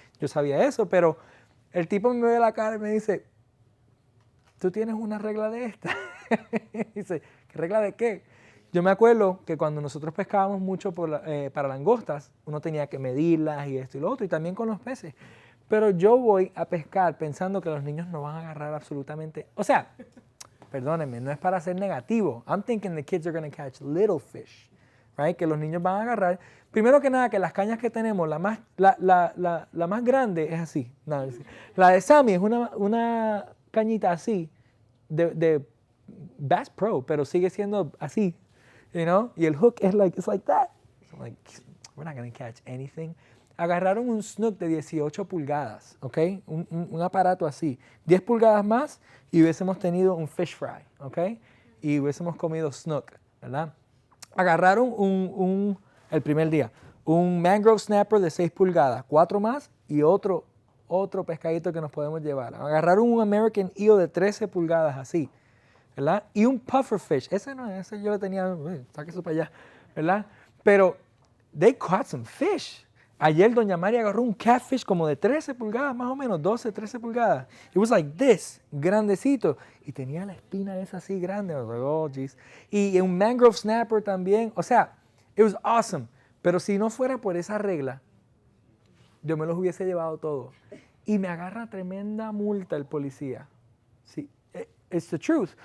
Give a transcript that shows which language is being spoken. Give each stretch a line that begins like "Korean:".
Spanish: Yo sabía eso, pero el tipo me ve la cara y me dice, ¿tú tienes una regla de esta? Dice, ¿qué regla de qué? Yo me acuerdo que cuando nosotros pescábamos mucho para langostas, uno tenía que medirlas y esto y lo otro, y también con los peces. Pero yo voy a pescar pensando que los niños no van a agarrar absolutamente... O sea, perdónenme, no es para ser negativo.
English: I'm thinking the kids are going to catch little fish, right?
Spanish: Que los niños van a agarrar. Primero que nada, que las cañas que tenemos, la más grande es así. No, la de Sammy es una cañita así, de Bass Pro, pero sigue siendo así,
English: you know?
Spanish: Y el hook es
English: it's like that. So I'm like, we're not going to catch anything.
Spanish: Agarraron un snook de 18 pulgadas, ¿ok? Un aparato así. 10 pulgadas más y hubiésemos tenido un fish fry, ¿ok? Y hubiésemos comido snook, ¿verdad? Agarraron el primer día, un mangrove snapper de 6 pulgadas, 4 más y otro pescadito que nos podemos llevar. Agarraron un American eel de 13 pulgadas así, ¿verdad? Y un pufferfish. Ese yo lo tenía, saque eso para allá, ¿verdad? Pero
English: they caught some fish.
Spanish: Ayer doña María agarró un catfish como de 13 pulgadas, más o menos, 12, 13 pulgadas.
English: It was like this,
Spanish: grandecito. Y tenía la espina esa así grande.
English: I was like, oh, jeez.
Spanish: Y un mangrove snapper también. O sea,
English: it was awesome.
Spanish: Pero si no fuera por esa regla, yo me los hubiese llevado todos. Y me agarra tremenda multa el policía. Sí,
English: it's the truth.